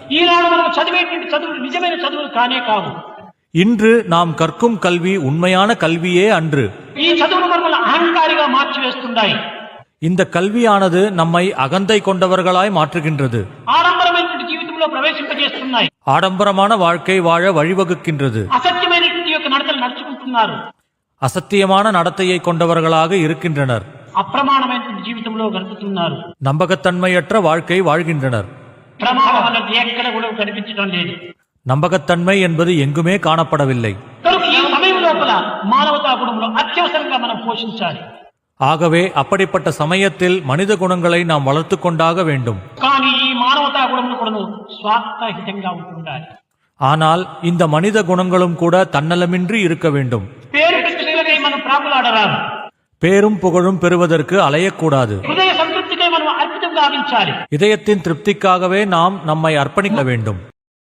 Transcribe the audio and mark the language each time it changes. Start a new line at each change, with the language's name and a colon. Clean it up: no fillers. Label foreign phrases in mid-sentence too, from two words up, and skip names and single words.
Telugu: ఈనాడు మనం చదివేటువంటి చదువులు నిజమైన చదువులు కానే కావు.
Tamil: இன்று நாம் கற்கும் கல்வி உண்மையான கல்வியே அன்று.
Telugu: ఈ చదువులు మనల్ని అహంకారిగా మార్చివేస్తున్నాయి.
Tamil: இந்த கல்வியானது நம்மை அகந்தை கொண்டவர்களாய் மாற்றுகின்றது.
Telugu: ఆడంబరమైనటువంటి జీవితంలో ప్రవేశింపజేస్తున్నాయి.
Tamil: ஆடம்பரமான வாழ்க்கை வாழ வழிவகுக்கின்றது.
Telugu: అసత్యమైనటువంటి యొక్క నడతలు నడుచుకుంటున్నారు.
Tamil: அசத்தியமான நடத்தையை கொண்டவர்களாக இருக்கின்றனர்.
Telugu: అప్రమాణమైనటువంటి జీవితంలో గడుపుతున్నారు.
Tamil: நம்பகத்தன்மையற்ற வாழ்க்கை வாழ்கின்றனர்.
Telugu: ప్రమాణం అన్నది ఎక్కడ కూడా కనిపించడం లేదు.
Tamil: நம்பகத்தன்மை என்பது எங்குமே காணப்படவில்லை.
Telugu: కనుక ఈ సమయం లోపల మానవతా గుణంలో అత్యవసరంగా మనం పోషించాలి.
Tamil: ஆகவே அப்படிப்பட்ட சமயத்தில் மனித குணங்களை நாம் வளர்த்து கொண்டாக வேண்டும்.
Telugu: కానీ ఈ మానవతా గుణములు కూడా స్వార్థహితంగా ఉంటుండాలి.
Tamil: ஆனால் இந்த மனித குணங்களும் கூட தன்னலமின்றி இருக்க வேண்டும்.
Telugu: పేరు ప్రతిష్టలకై మనం ప్రాకులాడరాదు.
Tamil: பேரும் புகழும் பெறுவதற்கு அலையக்கூடாது.
Telugu: హృదయ సంతృప్తికై మనం అర్పితం గావించాలి.
Tamil: இதயத்தின் திருப்திக்காகவே நாம் நம்மை அர்ப்பணிக்க வேண்டும்.